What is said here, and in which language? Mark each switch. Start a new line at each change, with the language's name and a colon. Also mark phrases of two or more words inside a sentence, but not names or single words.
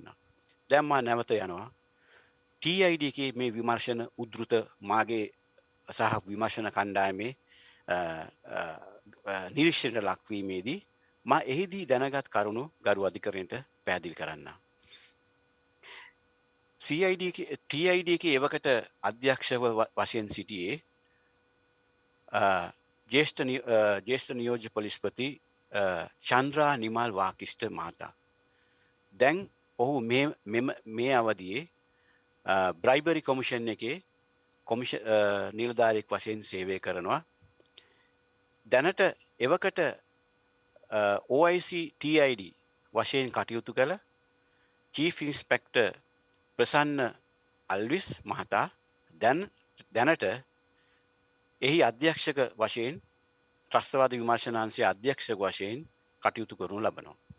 Sinhala: දැන් මා නැවත යනවා TID එකේ මේ විමර්ශන උද්ෘත මාගේ සහ විමර්ශන කණ්ඩායමේ නිරීක්ෂණයට ලක්වීමේදී මා එහිදී දැනගත් කරුණු ගරු අධිකරණයට පැහැදිලි කරන්න. TID එකේ එවකට අධ්‍යක්ෂව වශයෙන් සිටියේ ජ්‍යෙෂ්ඨ නියෝජ්‍ය පොලිස්පති චන්ද්‍රා නිමාල් වාකිෂ්ට මාතා. දැන් ඔහු මේ අවදියේ
English: bribery commission
Sinhala: එකේ නිලධාරියෙක් වශයෙන් සේවය කරනවා. දැනට එවකට OIC TID වශයෙන් කටයුතු කළ
English: chief inspector
Sinhala: ප්‍රසන්න අල්විස් මහතා දැනට එහි අධ්‍යක්ෂක වශයෙන් ත්‍රස්තවාද විමර්ශනාංශයේ අධ්‍යක්ෂක වශයෙන් කටයුතු කරනු ලබනවා.